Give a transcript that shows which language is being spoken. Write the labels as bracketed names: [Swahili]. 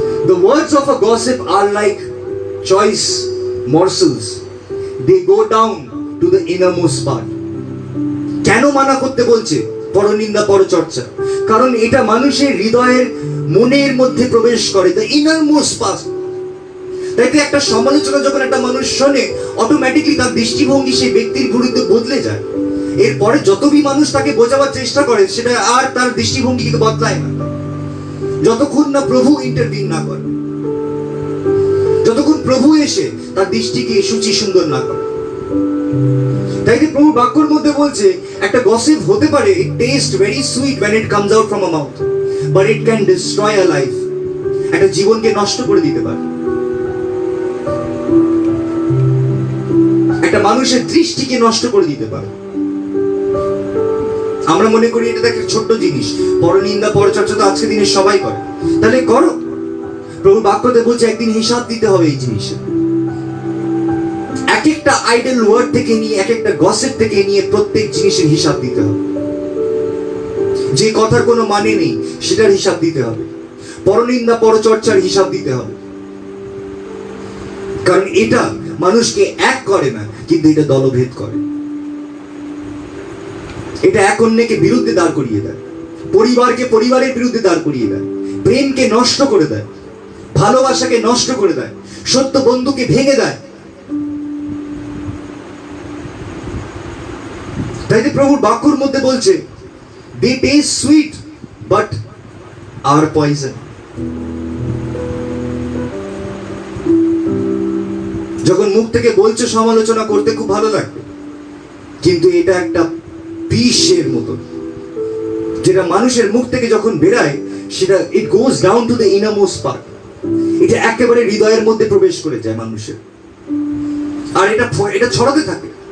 [English] The words of a gossip are like choice morsels. They go down to the innermost part. [Bangla] কেন মানা করতে বলছে পরনিন্দা পরচর্চা? কারণ এটা মানুষের হৃদয়ের মনের মধ্যে প্রবেশ করে, [English] the innermost part. [Bangla] তাই তো একটা সমালোচনা যখন একটা মানুষ শোনে, অটোমেটিকলি তার দৃষ্টিভঙ্গি সেই ব্যক্তির বিরুদ্ধে বদলে যায়। এরপরে যতই মানুষ তাকে বোঝাবার চেষ্টা করে, সেটা আর তার দৃষ্টিভঙ্গিকে বদলায় না, যতক্ষণ না প্রভু ইন্টারভিউ না করে, যতক্ষণ প্রভু এসে তার দৃষ্টিকে সূচি সুন্দর না করে। তাই যে প্রভু বাক্যর মধ্যে বলছে, একটা গসিপ হতে পারে, [English] it tastes very sweet when it comes out from a mouth, but it can destroy a life. [Bangla] একটা জীবনকে নষ্ট করে দিতে পারে, একটা মানুষের দৃষ্টিকে নষ্ট করে দিতে পারে। আমরা মনে করি এটা একটা ছোট্ট জিনিস, পরনিন্দা পরচর্চা তো আজকের দিনে সবাই করে, তাহলে করো। প্রভু বাক্যতে বলছে একদিন হিসাব দিতে হবে এই জিনিসের। এক একটা আইডল ওয়ার্ড থেকে নিয়ে, এক একটা গসিপ থেকে নিয়ে প্রত্যেক জিনিসের হিসাব দিতে হবে। যে কথার কোনো মানে নেই সেটার হিসাব দিতে হবে, পরনিন্দা পরচর্চার হিসাব দিতে হবে। কারণ এটা মানুষকে এক করে না, কিন্তু এটা দলভেদ করে। এটা এক অন্যকে বিরুদ্ধে দাঁড় করিয়ে দেয়, পরিবারকে পরিবারের বিরুদ্ধে দাঁড় করিয়ে দেয়, প্রেমকে নষ্ট করে দেয়, ভালোবাসাকে নষ্ট করে দেয়, সত্য বন্ধুকে ভেঙে দেয়। তাই প্রভুর বাক্যর মধ্যে বলছে, [English] they taste sweet but are poison. [Bangla] যখন মুখ থেকে বলছে সমালোচনা করতে খুব ভালো লাগবে, কিন্তু এটা একটা বিষের মতো, যেটা মানুষের মুখ থেকে যখন বেরায়, সেটা [English] it goes down to the innermost part. [Bangla] এটা একেবারে হৃদয়ের মধ্যে প্রবেশ করে যায় মানুষের, আর এটা ছড়াতে থাকে।